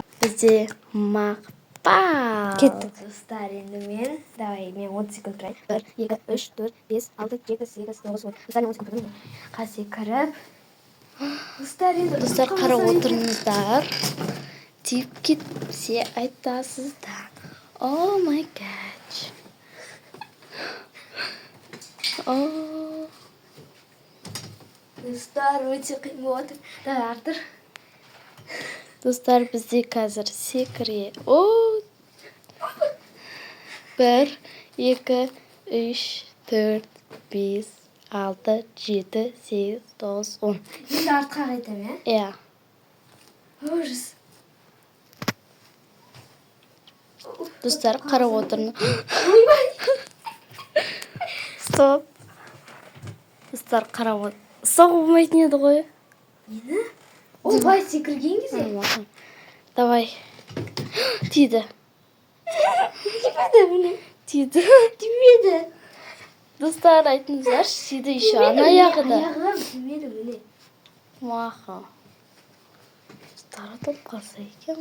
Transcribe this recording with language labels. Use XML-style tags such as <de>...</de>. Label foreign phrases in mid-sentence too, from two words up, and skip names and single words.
<kk>Бізде Мақпал. Кеттік. Достар, енді мен. Давай, мен 10 секунд тұрайын. 1, 2, 3, 4, 5, 6, 7, 8, 9, 10. Достар, мен 10 секунд тұрайын. Қасы кіріп. Достар, қарап отырыңыздар. Тиіп кетсе айтасыздар.</kk> <en>Oh my god.</en> <kk>Достар, өте қиын болады. Давай, артыр. Достар, бізде қазір секіре. 1, 2, 3, 4, 5, 6, 7, 8, 9, 10. Енді артқа қайтам, Ужас. Достар, қарап отырыңыз. Стоп. Достар, қарап отырыңыз. Соғылмайтын еді ғой.</kk> <uz>Meni? Voy sekirgan kezda. Давай. Tiydi. Timadi buni. Tiydi. Timadi. Do'stlar, aytingizlar, tiydi ishon oyog'ida. Oyog'im timadi buni. Maha. Taratib qolsa ekan.</uz>